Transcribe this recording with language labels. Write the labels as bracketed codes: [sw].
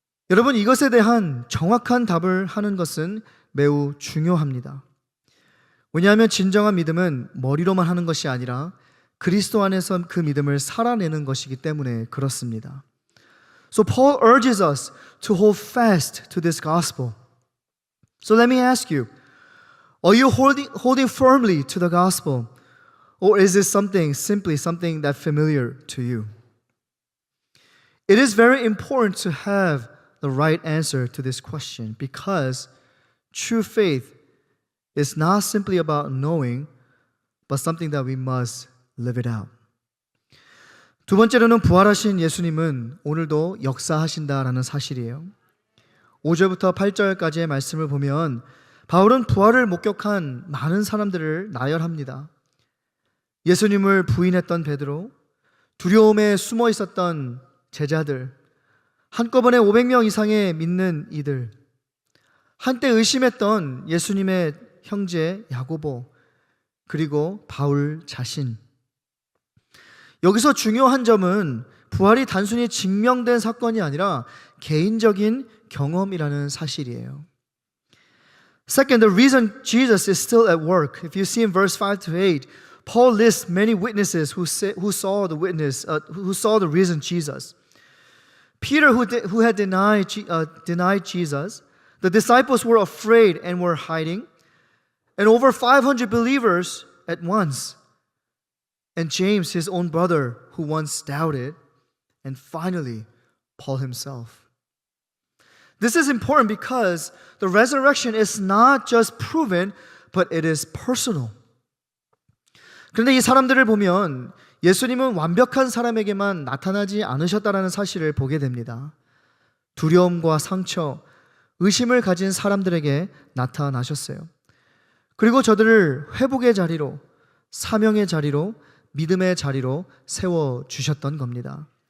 [ko] 여러분, 이것에 대한 정확한 답을 하는 것은 매우 중요합니다. 왜냐하면 진정한 믿음은 머리로만 하는 것이 아니라 그리스도 안에서 그 믿음을 살아내는 것이기 때문에 그렇습니다. [en] So Paul urges us to hold fast to this gospel. So let me ask you, are you holding firmly to the gospel? Or is this simply something that's familiar to you? It is very important to have the right answer to this question because true faith is not simply about knowing, but something that we must live it out. [ko] 두 번째로는 부활하신 예수님은 오늘도 역사하신다라는 사실이에요. 5절부터 8절까지의 말씀을 보면 바울은 부활을 목격한 많은 사람들을 나열합니다. 예수님을 부인했던 베드로, 두려움에 숨어 있었던 제자들, 한꺼번에 500명 이상의 믿는 이들, 한때 의심했던 예수님의 형제 야고보, 그리고 바울 자신. 여기서 중요한 점은 부활이 단순히 증명된 사건이 아니라 개인적인 경험이라는 사실이에요. [en] Second, the reason Jesus is still at work. If you see in verse 5 to 8, Paul lists many witnesses who saw the risen Jesus. Peter, who had denied Jesus, the disciples were afraid and were hiding, and over 500 believers at once. And James, his own brother, who once doubted, and finally, Paul himself. This is important because the resurrection is not just proven, but it is personal. [ko] 그런데 이 사람들을 보면 예수님은 완벽한 사람에게만 나타나지 않으셨다는 사실을 보게 됩니다. 두려움과 상처, 의심을 가진 사람들에게 나타나셨어요. 그리고 저들을 회복의 자리로, 사명의 자리로, 믿음의 자리로 세워주셨던 겁니다.